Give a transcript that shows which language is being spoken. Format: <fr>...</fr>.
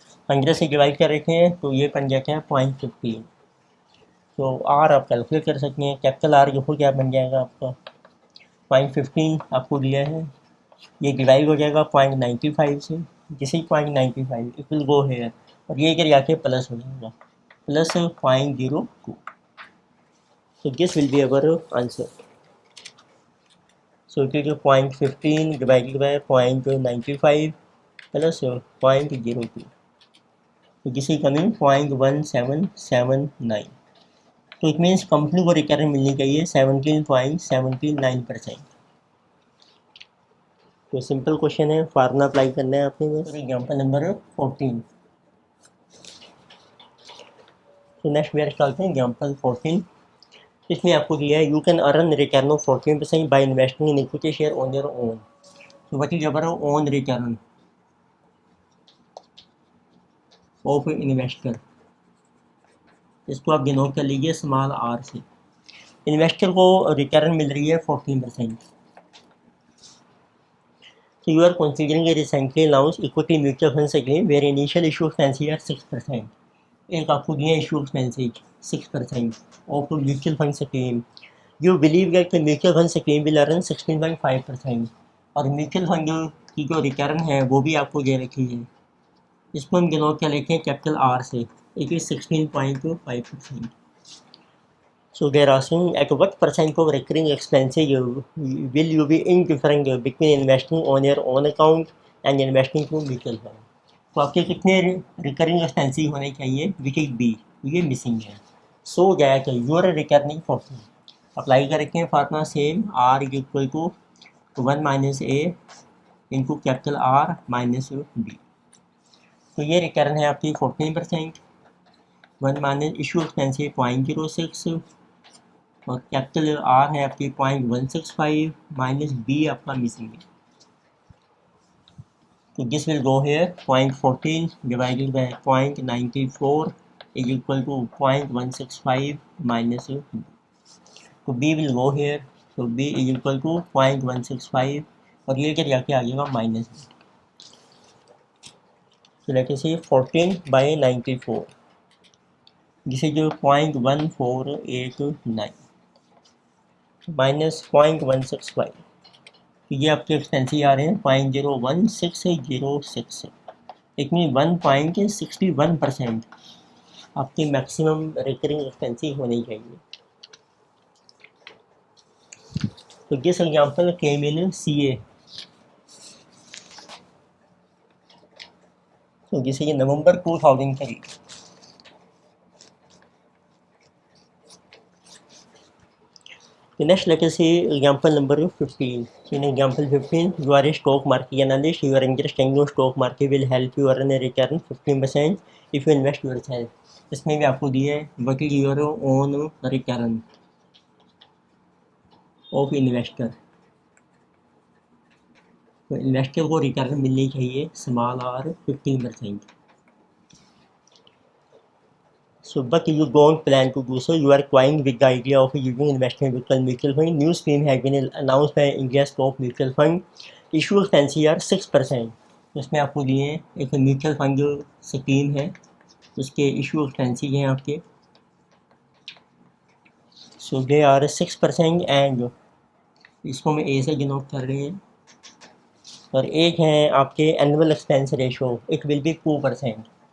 <hi>15 से डिवाइड कर रखे हैं तो ये बन जाता है 0.15। तो आर आप कैलकुलेट कर सकते हैं, कैपिटल आर जो क्या बन जाएगा आपका 0.15 आपको दिया है, ये डिवाइड हो जाएगा 0.95 से, जिसे 0.95</hi> <en>it will go here,</en> <hi>और ये इधर जाके प्लस हो जाएगा plus 0.02।</hi> <en>So this will be our answer. So it is 0.15 divided by 0.95 plus 0.02. So this is coming 0.1779.</en> <hi>तो इट मीन्स कंपनी को रिटर्न मिलनी चाहिए 17.79%। तो सिंपल क्वेश्चन है, फार्मूला अप्लाई करना है आपने बस। Example number 14।</hi> <en>तो next we are starting example 14।</en> <hi>इसमें आपको दिया है</hi> <en>You can earn return of 14% by investing in equity share on your own. तो what is your own return of investor,</en> <hi>इसको आप डिनोट कर लीजिए स्मॉल आर से। इन्वेस्टर को रिटर्न मिल रही है 14%।</hi> <en>So you are considering a recently announced equity mutual fund scheme where initial issue expenses are 6%.</en> <hi>एक आपको दिया</hi> <en>issue expenses 6% of mutual fund scheme. You believe that the mutual fund scheme will earn 16.5%।</en> <hi>और mutual fund की जो return है वो भी आपको दे रखी है, इसको हम डिनोट कर लेते हैं कैपिटल आर से, it is 16.5%।</hi> <en>So they are asking at what percent of recurring expenses will you be indifferent between investing on your own account and investing through mutual fund।</en> <hi>तो आपके कितने रिकरिंग एक्सपेंसेस होने चाहिए, which is B, ये missing है।</hi> <en>So that your recurring formula apply करके formula same, R is equal to 1 minus A into capital R minus B.</en> <hi>तो ये रिटर्न है आपकी 14%, 1 माइनस इशू एक्सपेंसेस 0.06 और कैपिटल आर है आपकी 0.165 माइनस बी आपका मिसिंग है।</hi> <en>तो this will go here 0.14 divided by 0.94 is equal to 0.165 minus B. तो B will go here, तो B is equal to 0.165</en> <hi>और ये क्या जाके आ जाएगा</hi> <en>Minus B. So let us say 14/94, this is 0.1489 minus 0.165।</en> <hi>तो ये आपके एक्सपेंसिव आ रहे हैं 0.01606। इट मीन 1.61% आपके मैक्सिमम रिकरिंग एक्सपेंसिव होने चाहिए।</hi> <en>तो this example came in CA। तो this is November 2003। The next let us see example number 15. In example 15, you are a stock market analyst. Your understanding of stock market will help you earn a return 15% if you invest yourself.</en> <hi>इसमें भी आपको दिया है</hi> <en>what is your own return of investor।</en> <hi>तो investor को return मिलनी चाहिए small are 15%।</hi> <en>So, but you don't plan to do so. You are toying with the idea of using investment vehicle mutual fund. New scheme has been announced by India's top mutual fund. Issue expenses are 6%।</en> <hi>इसमें आपको दिए हैं एक mutual fund जो scheme है उसके issue expenses हैं आपके, सो दे आर 6% एंड इसको मैं ए से डिनोट कर रहे हैं। और एक है आपके annual expense ratio, it will be 2%।</hi>